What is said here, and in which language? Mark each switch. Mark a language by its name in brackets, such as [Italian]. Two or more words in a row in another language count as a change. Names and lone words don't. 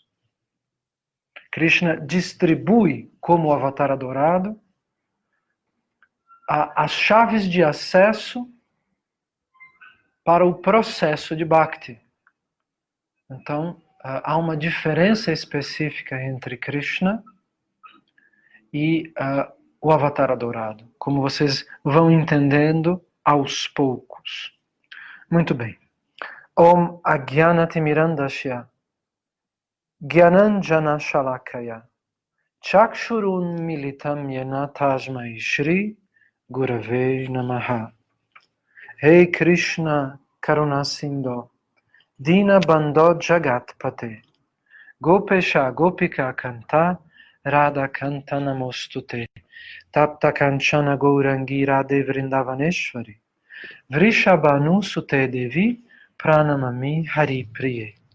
[Portuguese] Krishna distribui, como o Avatar Adorado, as chaves de acesso para o processo de Bhakti. Então, há uma diferença específica entre Krishna e o Avatar Adorado, como vocês vão entendendo aos poucos. Muito bem. [Sanskrit] Om Ajnanatimirandasya Gyananjana Shalakaya Chakshurun Militam Yena Tasmai Shri Gurave Namaha. Hey Krishna Karuna Sindho Dina Bandho Jagat Pate Gopesha Gopika Kanta Radha Kanta Namostute Tapta Kanchana Gourangi Radhe Vrindavaneshwari Vrishabhanu Sute Devi Pranamami Hari Priye